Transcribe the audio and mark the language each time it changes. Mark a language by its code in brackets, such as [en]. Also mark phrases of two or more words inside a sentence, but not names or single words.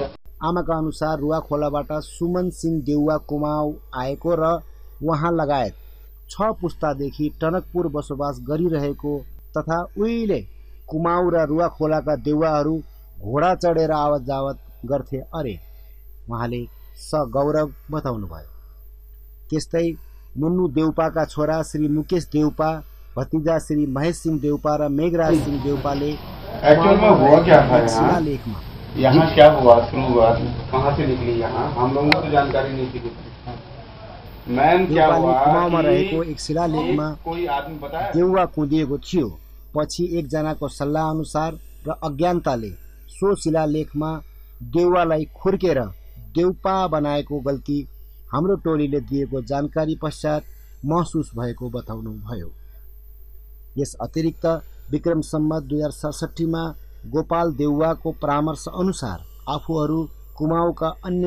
[ne] आमाका अनुसार रुवाखोलाबाट सुमन सिंह देउवा कुमाउ आएको र उहाँ लगायत 6 पुस्तादेखि टनकपुर बसोबास गरिरहेको तथा उहिले कुमाउ र रुवाखोलाका देउवाहरू घोडा चढेर आवत जावत गर्थे अरे उहाँले सगौरव बताउनुभयो। त्यस्तै मुन्नु देउपाका छोरा श्री मुकेश देउपा, भतिजा श्री महेश सिंह देउपा र मेघराज सिंह देउपाले शिलालेखमा [hi] यहाँ क्या हुआ, शुरुआत कहाँ से निकली, यहाँ हम लोगों को तो जानकारी नहीं थी। मैन क्या हुआ [ne] कुमाउमा रहेको एक शिलालेखमा [hi] कोई आदमी बताया [ne] देउवा कुदिएको थियो। पछि एकजनाको सल्लाह अनुसार र अज्ञानताले सो शिलालेखमा देउवालाई खुर्केर देउपा बनाएको गल्ती हाम्रो टोलीले दिएको जानकारी पश्चात महसुस भएको बताउनु भयो। यस अतिरिक्त विक्रम सम्वत 2067 मा गोपाल देउवाको परामर्श अनुसार आफूहरू कुमाउका अन्य